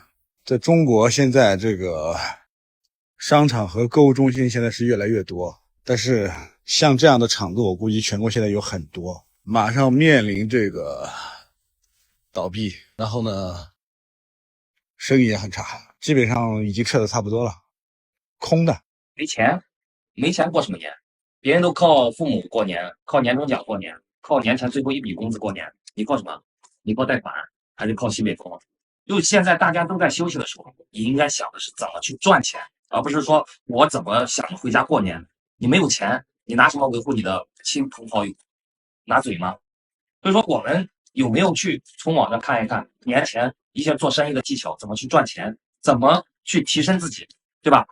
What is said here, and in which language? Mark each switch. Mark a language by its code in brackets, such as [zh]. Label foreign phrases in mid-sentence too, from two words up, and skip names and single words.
[zh] 在中國現在這個商場和購物中心現在是越來越多，但是像這樣的场子我估計全國現在有很多，馬上面臨這個倒閉，然後呢生意也很差，基本上已經撤得差不多了，空的。没钱過什麼年？別人都靠父母過年，靠年終獎過年，靠年前最後一筆工資過年，你靠什麼？你靠貸款還是靠西北風？就現在大家都在休息的時候，你應該想的是怎麼去賺錢，而不是說我怎麼想着回家過年。你沒有錢，你拿什麼維護你的親朋好友？拿嘴嗎？所以說我們有沒有去從網上看一看年前一些做生意的技巧，怎麼去賺錢，怎麼去提升自己，对吧？